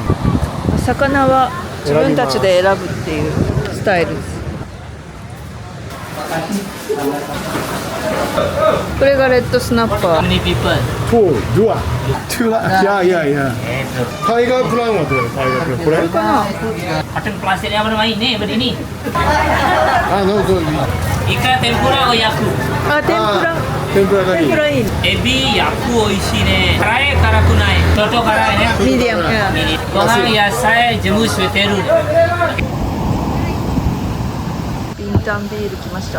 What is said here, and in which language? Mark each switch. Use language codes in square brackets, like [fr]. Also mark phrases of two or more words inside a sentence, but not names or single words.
[ja] 魚は自分たちで選ぶっていうスタイルです。これがレッドスナッパー。 4、2、2、タイガープランはどう？タイガープランこれ？かな。 [id] Patung plastik yang bermain nih begini. [ja] どうぞ。イカ天ぷらを焼く。天ぷらがいい。天ぷらいい。エビ焼く美味しいね。辛い辛くない。ちょっと辛いね。ミディアム。ご飯野菜全部捨ててる。ビンタンビール来ました。